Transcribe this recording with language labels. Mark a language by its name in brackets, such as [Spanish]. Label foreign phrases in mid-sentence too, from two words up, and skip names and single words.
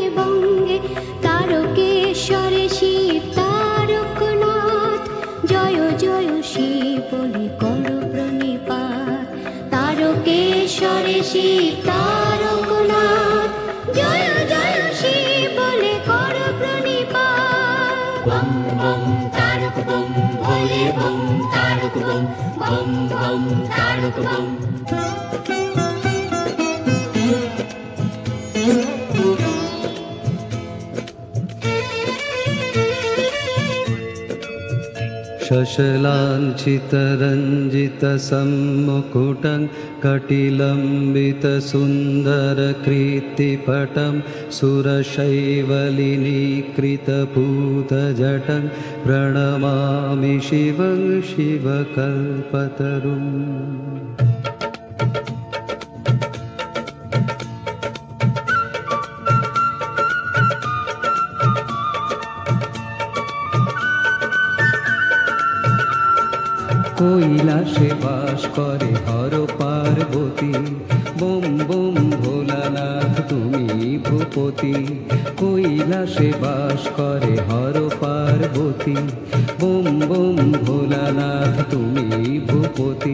[Bangla] বঙ্গে তারকেশ্বরে শিব তারকনাথ জয় জয় শিব বলে করো প্রণিপাত তারকেশ্বরে শিব তারকনাথ জয় জয় শিব বলে করো প্রণিপাত বম বম তারক বম ভোলে বম তারক বম বম বম তারক বম [Sanskrit] शशलाञ्छितरञ्जितसम्मुकुटं कटिलम्बितसुन्दरकीर्तिपटं सुरशैवलिनीकृतपूतजटं प्रणमामि शिवं शिवकल्पतरुम् [Bangla] কৈলাসে বাস করে হর পার্বতী বোম বোম ভোলানাথ তুমি ভূপতি কৈলাসে বাস করে হর পার্বতী বোম বোম ভোলানাথ তুমি ভূপতি